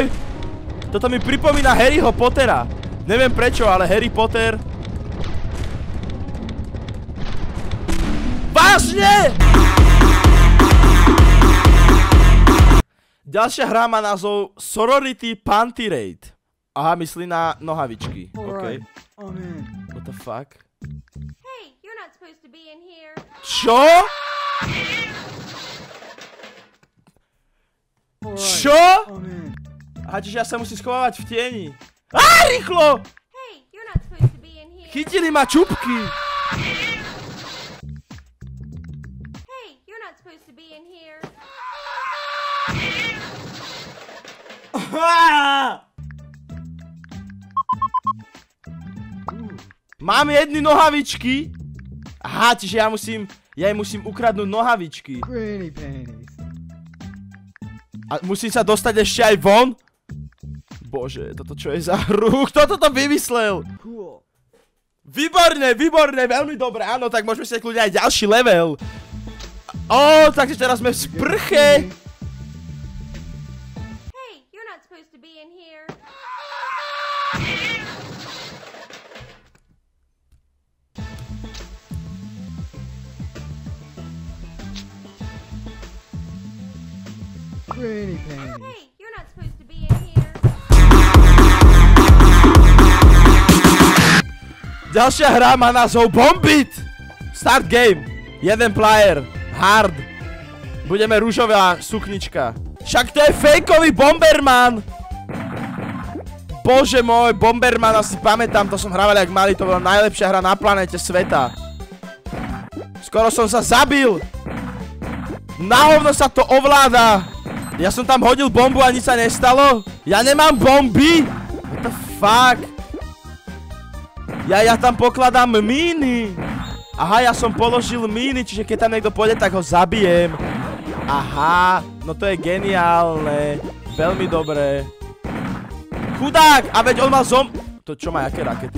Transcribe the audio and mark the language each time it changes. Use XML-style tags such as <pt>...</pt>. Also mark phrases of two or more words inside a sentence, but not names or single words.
<sk>Toto mi pripomína Harryho Pottera. Neviem prečo, ale Harry Potter. Vážne! Ďalšia hra má názov Sorority Panty Raid. Aha, myslí na nohavičky.</sk> <en>OK. What the fuck? Hey, you're not supposed to be in here.</en> <sk>Čo? Čo? Aha, čiže ja sa musím schovávať v tieni. Á, rýchlo!</sk> <en>Hey, you're not supposed to be in here.</en> <sk>Chytili ma čupky.</sk> <en>Hey, you're not supposed to be in here.</en> <sk>Mám jedny nohavičky. Aha, čiže ja im musím ukradnúť nohavičky. A musím sa dostať ešte aj von? Bože, toto čo je za hru? Kto toto vymyslel? Výborné, veľmi dobré. Áno, tak môžeme si kľudne aj ďalší level. Takže teraz sme v sprche.</sk> <en>Hey, you're not supposed to be in here. Granny panties. Hey, you're not supposed to be in here.</en> <sk>Ďalšia hra má názov Bombit.</sk> <en>Start game. Jeden player. Hard.</en> <sk>Budeme rúžová suknička. Však to je fejkový Bomberman. Bože môj, Bomberman, asi pamätám, to som hrával jak malý, to bola najlepšia hra na planéte sveta. Skoro som sa zabil. Na hovno sa to ovláda. Ja som tam hodil bombu a nič sa nestalo? Ja nemám bomby? What the fuck? Ja tam pokladám míny. Aha, ja som položil míny, čiže keď tam niekto pôjde, tak ho zabijem. Aha, no to je geniálne. Veľmi dobré. Chudák, a veď on mal To čo má, jaké rakety?</sk>